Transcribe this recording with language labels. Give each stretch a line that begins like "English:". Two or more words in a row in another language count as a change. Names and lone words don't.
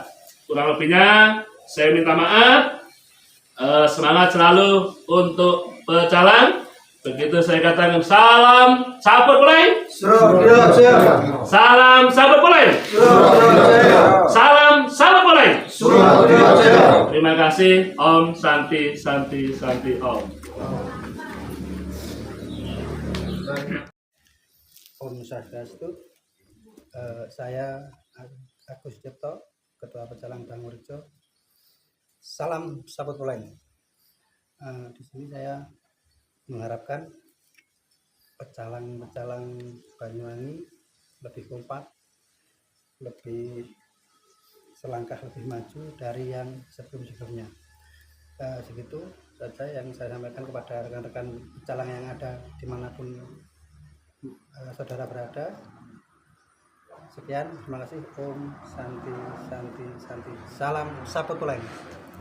Indonesian: Kurang lebihnya saya minta maaf. Semangat selalu untuk pecalang. Begitu saya katakan salam sahabat mulai. Salam sahabat mulai. Salam sahabat mulai. Terima kasih.
Sanskrit: Om Santi Santi Santi Om. Om Swastiastu.
Indonesian: Saya Agus Cipto, Ketua Pecalang Bangurjo. Salam sahabat mulai. Di sini saya mengharapkan pecalang-pecalang Banyuwangi lebih kompak, lebih selangkah lebih maju dari yang sebelum-sebelumnya. Segitu saja yang saya sampaikan kepada rekan-rekan pecalang yang ada dimanapun saudara berada. Sekian, terima kasih.
Sanskrit: Om Santi Santi Santi.
Indonesian: Salam sahabat mulai.